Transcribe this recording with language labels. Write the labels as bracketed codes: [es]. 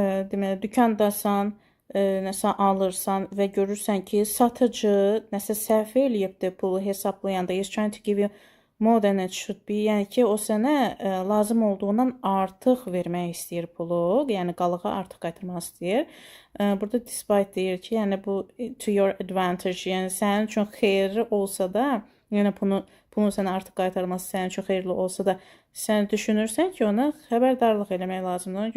[az] Deməli, dükandasan, nəsə alırsan və görürsən ki, satıcı nəsə səhv eləyibdir pulu hesablayanda. [en] He's trying to give you more than it should be. [az] Yəni ki, o sənə lazım olduğundan artıq vermək istəyir pulu. Yəni qalığı artıq qaytarmaq istəyir. Burada despite deyir ki, yəni bu [en] to your advantage. [az] Yəni sənin üçün xeyirli olsa da, yəni bunu sənə artıq qaytarması sənin üçün xeyirli olsa da, sən düşünürsən ki, ona xəbərdarlıq eləmək lazımdır.